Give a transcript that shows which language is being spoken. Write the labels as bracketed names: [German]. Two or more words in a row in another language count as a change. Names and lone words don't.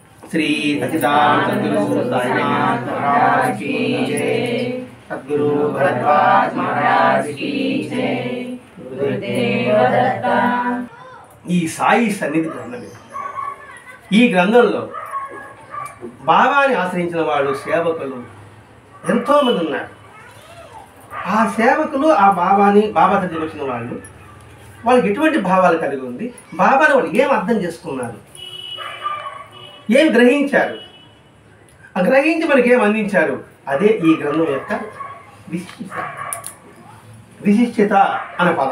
[Hindi] श्री सच्चिदानंद सद्गुरु साईनाथ महाराज की जय। सद्गुरु भरद्वाज महाराज की जय। गुरुदेव दत्त। [Telugu] ఈ సాయి సన్నిధి గ్రంథం, ఈ గ్రంథంలో బాబాని ఆశ్రయించిన వాళ్ళు సేవకులు ఎంతోమంది ఉన్నారు. ఆ సేవకులు ఆ బాబా దగ్గరికి వచ్చిన వాళ్ళకి ఎటువంటి భావాలు కలిగి ఉంది, బాబాని వాళ్ళు ఏం అర్థం చేసుకున్నారు, ఏం గ్రహించారు, ఆ గ్రహించి మనకి ఏం అందించారు, అదే ఈ గ్రంథం యొక్క విశిష్టత అనే పదం.